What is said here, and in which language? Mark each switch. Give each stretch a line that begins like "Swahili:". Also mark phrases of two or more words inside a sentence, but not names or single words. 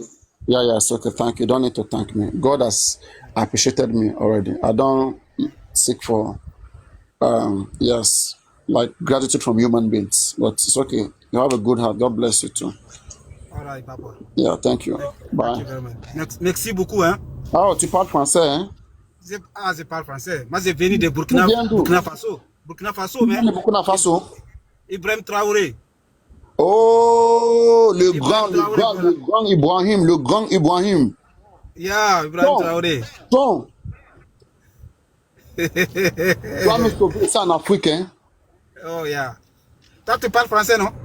English: Yeah. It's okay. Thank you. Don't need to thank me. God has appreciated me already. I don't seek for yes, like gratitude from human beings. But it's okay. You have a good heart. God bless you too. All right, Papa. Yeah, thank you. Bye. Thank you very much.
French: Merci beaucoup, hein. Oh, tu parles français, hein? Je parle français. Moi, j'ai venu de Burkina Faso. Burkina Faso, mais. Burkina Faso. Ibrahim Traoré. Oh, le grand Ibrahim.
English: Yeah, Ibrahim Traoré.
French: Bon. Tu vas me sauver ça en Afrique, hein?
English: Oh, yeah.
French: Toi, tu parles français, non?